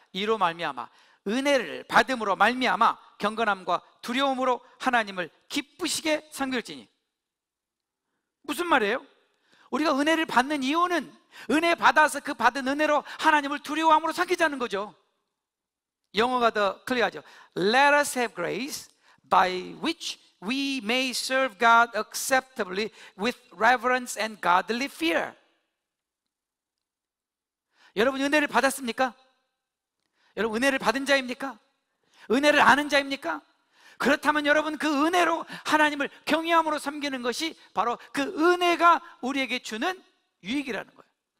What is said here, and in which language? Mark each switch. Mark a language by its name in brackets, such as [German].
[Korean] 이로 말미암아, 은혜를 받음으로 말미암아 경건함과 두려움으로 하나님을 기쁘시게 섬길지니. 무슨 말이에요? 우리가 은혜를 받는 이유는 은혜 받아서 그 받은 은혜로 하나님을 두려워함으로 섬기자는 거죠. 영어가 더 클리어하죠. [English] Let us have grace by which we may serve God acceptably with reverence and godly fear. [Korean] 여러분, 은혜를 받았습니까? 여러분, 은혜를 받은 자입니까? 은혜를 아는 자입니까? 그렇다면 여러분, 그 은혜로 하나님을 경외함으로 섬기는 것이 바로 그 은혜가 우리에게 주는 유익이라는 거예요.